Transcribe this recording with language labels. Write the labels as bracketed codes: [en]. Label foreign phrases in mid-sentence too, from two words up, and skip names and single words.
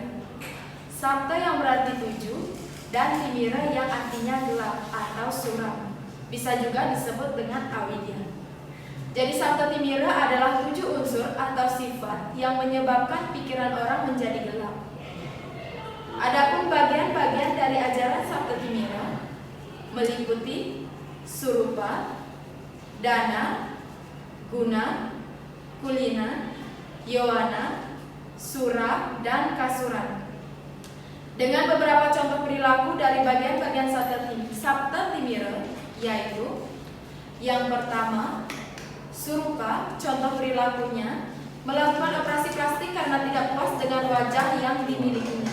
[id] Sabta yang berarti 7 dan Timira yang artinya gelap atau suram. Bisa juga disebut dengan awidya. Jadi Sabta Timira adalah 7 unsur atau sifat yang menyebabkan pikiran orang menjadi gelap. Adapun bagian-bagian dari ajaran Sabta Timira meliputi surupa, dana, guna, kulina, yowana, sura, dan kasuran. Dengan beberapa contoh perilaku dari bagian-bagian Sabta Timira, yaitu yang pertama, surupa, contoh perilakunya melakukan operasi plastik karena tidak puas dengan wajah yang dimilikinya.